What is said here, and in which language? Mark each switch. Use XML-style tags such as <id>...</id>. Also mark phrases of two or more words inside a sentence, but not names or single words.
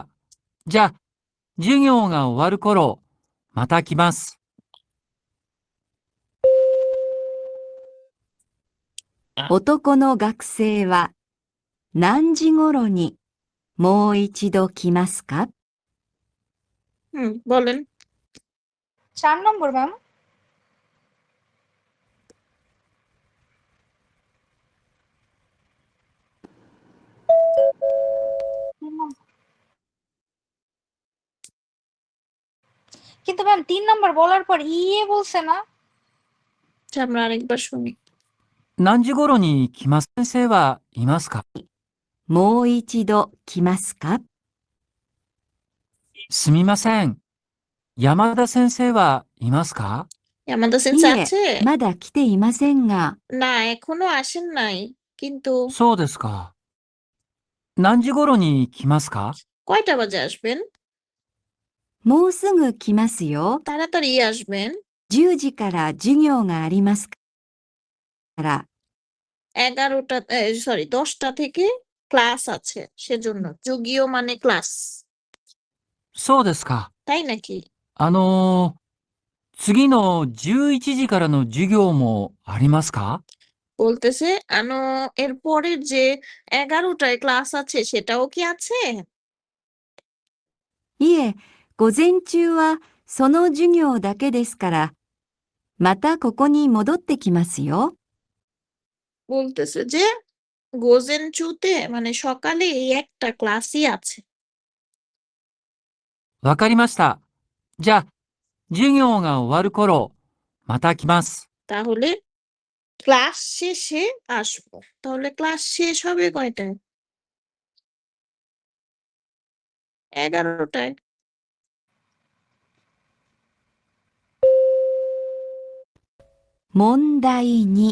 <ja>じゃあ、授業が終わる頃、また来ます。男の学生は何時頃にもう一度来ますか？</ja> <bn>হুম, বলেন। 4 নম্বর ম্যাম। কিন্তু ম্যাম 3 নাম্বার বলার পর ইয়ে বলছে না? আচ্ছা, আমরা আরেকবার শুনি।</bn> <ja>何時頃に来ます？先生はいますか？もう一度来ますか？すみません。山田先生はいますか？</ja> <bn>আমাদের い সেন্সে え、 আছে?</bn> <ja>まだ来ていませんが、</ja> <bn>না, এখনো আসেন নাই। কিন্তু</bn> <ja>そうですか。何時頃に来ますか？</ja> <bn>কয়টা বাজে আসবেন?</bn> <ja>もうすぐ来ますよ。</ja> <bn>তাড়াতাড়ি আসবেন।</bn> <ja>10 時から授業がありますから。</ja> <bn>11টা সরি 10টা থেকে ক্লাস আছে সেজন্য। যুগীয় মানে ক্লাস।</bn> <ja>そうですか。</ja> <bn>তাই নাকি?</bn> <ja>次の11時からの授業もありますか？</ja> <bn>বলতেছে এর পরের যে 11টায় ক্লাস আছে সেটাও কি আছে?</bn> <ja>いえ、午前中はその授業だけですから、またここに戻ってきますよ。</ja> <bn>বলতেছে যে গোজেনচুতে মানে সকালে এই একটা ক্লাসই আছে।</bn> <ja>わかりました。じゃあ、授業が終わる頃、また来ます。</ja> <bn>তাহলে ক্লাস শেষে আসবো। তাহলে ক্লাস শেষ হবে কয়টায়? 11টায়।</bn> <ja>問題2、</ja>